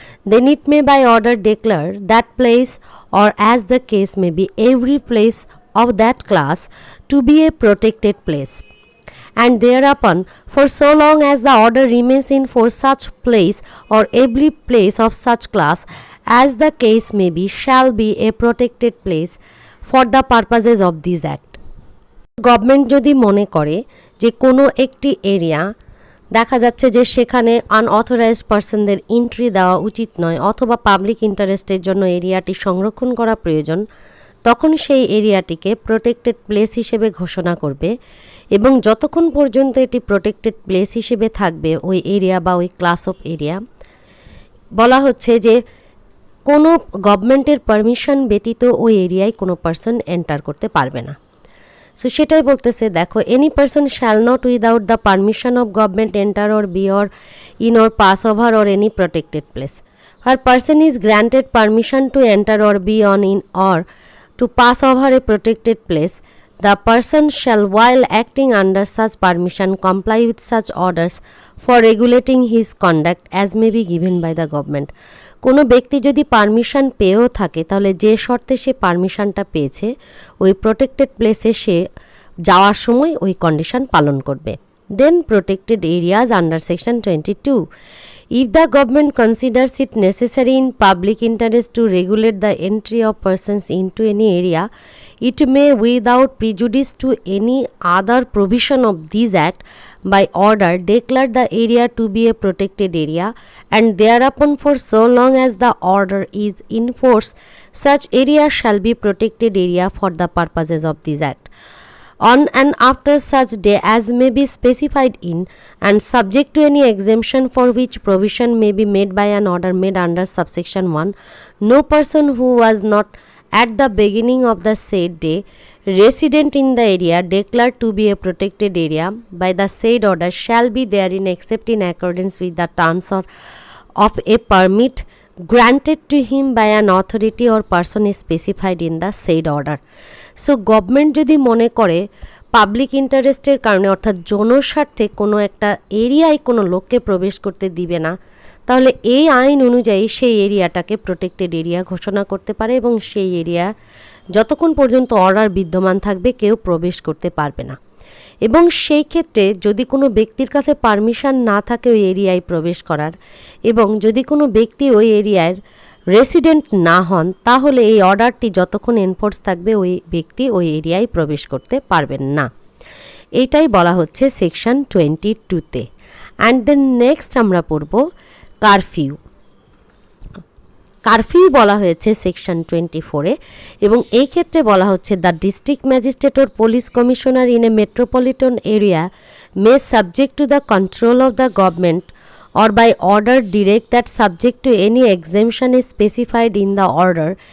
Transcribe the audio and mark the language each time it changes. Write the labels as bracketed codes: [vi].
[en] Then it may by order declare that place, or as the case may be, every place of that class to be a protected place, and thereupon for so long as the order remains in for such place or every place of such class as the case may be shall be a protected place for the purposes of this act. [bn] Government যদি মনে করে যে কোনো একটি area দেখা যাচ্ছে যে সেখানে আনঅথরাইজড পার্সনদের এন্ট্রি দেওয়া উচিত নয় অথবা পাবলিক ইন্টারেস্টের জন্য এরিয়াটি সংরক্ষণ করা প্রয়োজন, তখন সেই এরিয়াটিকে প্রোটেক্টেড প্লেস হিসেবে ঘোষণা করবে এবং যতক্ষণ পর্যন্ত এটি প্রোটেক্টেড প্লেস হিসেবে থাকবে ওই এরিয়া বা ওই ক্লাস অফ এরিয়া, বলা হচ্ছে যে কোনো গভর্নমেন্টের পারমিশন ব্যতীত ওই এরিয়ায় কোনো পার্সন এন্টার করতে পারবে না। সো সেটাই বলতেছে, দেখো, [en] Any person shall not without the permission of government enter or be or in or pass over or any protected place. আর person is granted permission to enter or be on in or to pass over a protected place, the person shall, while acting under such permission, comply with such orders for regulating his conduct as may be given by the government. [bn] কোনো ব্যক্তি যদি permission পেয়েও থাকে তাহলে যে শর্তে সে পারমিশনটা পেয়েছে ওই প্রোটেক্টেড প্লেসে সে যাওয়ার সময় ওই কন্ডিশন পালন করবে। [en] Then protected areas under section 22. If the government considers it necessary in public interest to regulate the entry of persons into any area, it may, without prejudice to any other provision of this act, by order declare the area to be a protected area, and thereupon for so long as the order is in force, such area shall be protected area for the purposes of this act. On and after such day as may be specified in, and subject to any exemption for which provision may be made by an order made under subsection 1, no person who was not at the beginning of the said day resident in the area declared to be a protected area by the said order shall be therein except in accordance with the terms of a permit granted to him by an authority or person specified in the said order. [bn] So government যদি মনে করে public ইন্টারেস্টের কারণে অর্থাৎ জনস্বার্থে কোনো একটা এরিয়ায় কোনো লোককে প্রবেশ করতে দিবে না, তাহলে এই আইন অনুযায়ী সেই এরিয়াটাকে প্রোটেক্টেড এরিয়া ঘোষণা করতে পারে এবং সেই এরিয়া যতক্ষণ পর্যন্ত অর্ডার বিদ্যমান থাকবে কেউ প্রবেশ করতে পারবে না। এবং সেই ক্ষেত্রে যদি কোনো ব্যক্তির কাছে পারমিশন না থাকে ওই এরিয়ায় প্রবেশ করার এবং যদি কোনো ব্যক্তি ওই এরিয়ার রেসিডেন্ট না হন, তাহলে এই অর্ডারটি যতক্ষণ এনফোর্স থাকবে ওই ব্যক্তি ওই এরিয়ায় প্রবেশ করতে পারবেন না। এইটাই বলা হচ্ছে সেকশন 22-তে। [en] and then next [bn] আমরা পড়ব কারফিউ। কারফিউ বলা হয়েছে সেকশন 24-এ এবং এই ক্ষেত্রে বলা হচ্ছে [en] the district magistrate or police commissioner in a metropolitan area may subject to the control of the government or by order direct that subject to any exemption is specified in the order,